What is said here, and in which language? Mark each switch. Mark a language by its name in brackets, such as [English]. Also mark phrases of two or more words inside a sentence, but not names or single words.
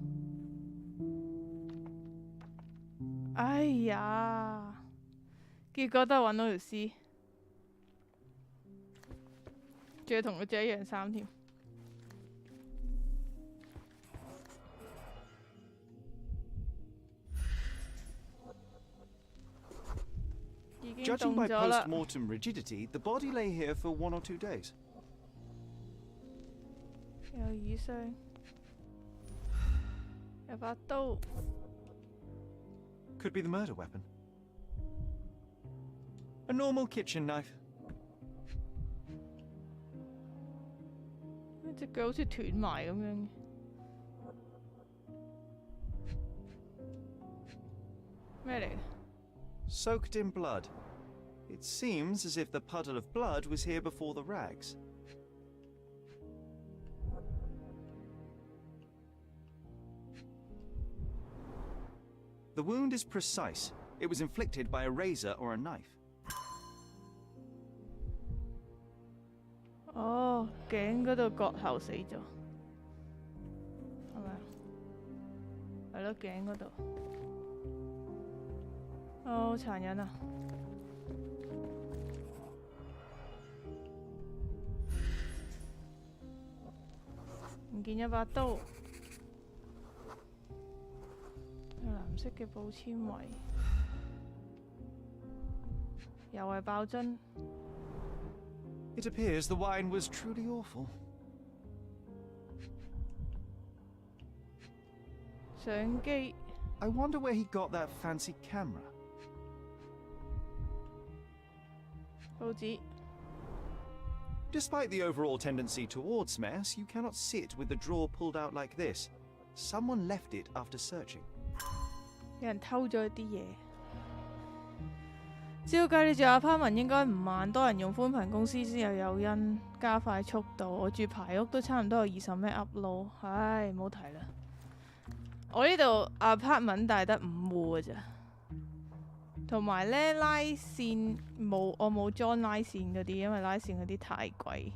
[Cantonese] 哎呀，結果都係揾到條屍，仲要同佢着一樣衫添。已經 [English] Judging [Cantonese] 凍 [English] by [Cantonese] 咗啦。 [English] post-mortem rigidity, the body lay here for 1 or 2 days. [Cantonese] 有耳傷，有把刀。 [English] Could be the murder weapon. A normal kitchen knife. [Cantonese] 隻腳好似斷埋咁樣。咩嚟？ [English] Soaked in blood. It seems as if the puddle of blood was here before the rags. The wound is precise. It was inflicted by a razor or a knife. [Cantonese] 哦，頸嗰度割喉死咗，係咪啊？係咯，頸嗰度。哦，好殘忍啊！唔見咗把刀。藍色嘅布纖維，又係爆樽。 [English] It appears the wine was truly awful. [Cantonese] 相機。 [English] I wonder where he got that fancy camera. [Cantonese] 報紙。 [English] Despite the overall tendency towards mess, you cannot sit with the drawer pulled out like this. Someone left it after searching. [Cantonese] 有人偷咗啲嘢。照計你住apartment應該唔慢，多人用寬頻公司先有誘因加快速度。我住排屋都差唔多有20 M upload， 唉，唔好提啦。我呢度 apartment 大得5戶嘅咋，同埋咧拉線冇，我冇裝拉線嗰啲，因為拉線嗰啲太貴。